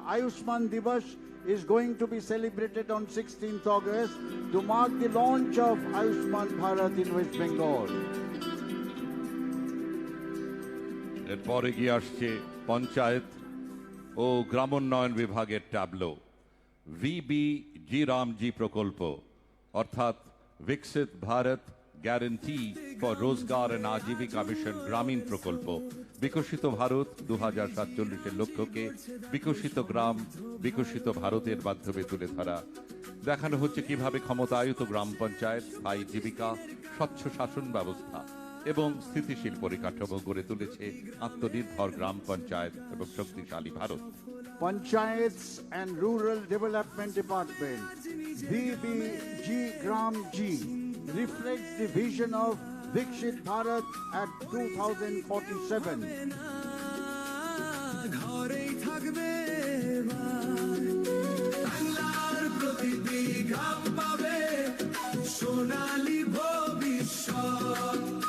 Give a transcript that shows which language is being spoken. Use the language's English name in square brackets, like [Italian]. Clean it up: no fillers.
[English] Ayushman Divas is going to be celebrated on 16th August to mark the launch of Ayushman Bharat in West Bengal. [Bangla] এরপর এগিয়ে আসছে পঞ্চায়েত ও গ্রামোন্নয়ন বিভাগের tableau. VBG Ramji প্রকল্প অর্থাৎ বিকশিত Bharat guarantee for রোজগার এন্ড আজীবিকা মিশন গ্রামীণ প্রকল্প। বিকশিত ভারত 2047-এর লক্ষ্যকে বিকশিত গ্রাম বিকশিত ভারতের মাধ্যমে তুলে ধরা। দেখানো হচ্ছে কিভাবে ক্ষমতায়িত গ্রাম পঞ্চায়েত, স্থায়ী জীবিকা, স্বচ্ছ শাসন ব্যবস্থা এবং স্থিতিশীল পরিকাঠামো গড়ে তুলেছে আত্মনির্ভর গ্রাম পঞ্চায়েত এবং শক্তিশালী Bharat. [English] Panchayats and Rural Development Department, VBG Gram G, reflects the vision of Vikshit Bharat at 2047. [Bangla] ঘরেই থাকবে বাংলার প্রতিটি গ্রাম পাবে সোনালী ভবিষ্যৎ।